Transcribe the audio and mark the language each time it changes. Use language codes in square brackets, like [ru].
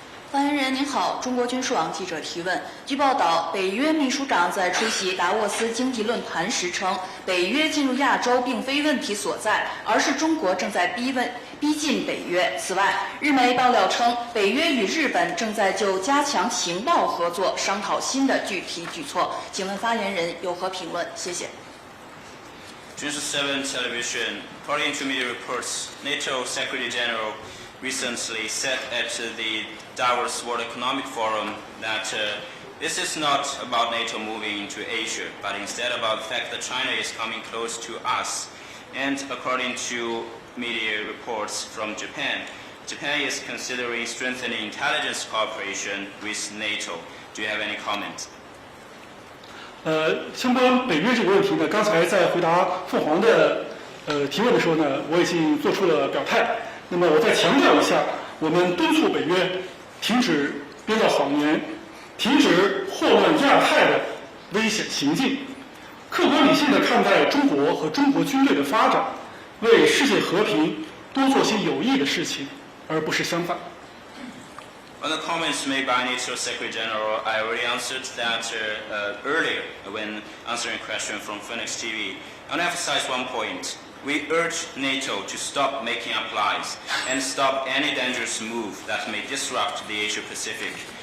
[zh] 发言人您好，中国军事网记者提问。据报道，北约秘书长在出席达沃斯经济论坛时称，北约进入亚洲并非问题所在，而是中国正在逼近北约。此外，日媒爆料称，北约与日本正在就加强情报合作商讨新的具体举措。请问发言人有何评论？谢谢。 [en] News 7 television, according to media reports, NATO Secretary General recently said at the Davos World Economic Forum that this is not about NATO moving into Asia, but instead about the fact that China is coming close to us. And according to media reports from Japan, Japan is considering strengthening intelligence cooperation with NATO. Do you have any comment? [zh] 相关北约这个问题呢，刚才在回答凤凰的提问的时候呢，我已经做出了表态。那么我再强调一下，我们敦促北约停止编造谎言，停止祸乱亚太的危险行径，客观理性地看待中国和中国军队的发展，为世界和平多做些有益的事情，而不是相反。 [en] On the comments made by NATO Secretary General, I already answered that earlier when answering a question from Phoenix TV. I want to emphasize one point. We urge NATO to stop making up lies and stop any dangerous move that may disrupt the Asia-Pacific.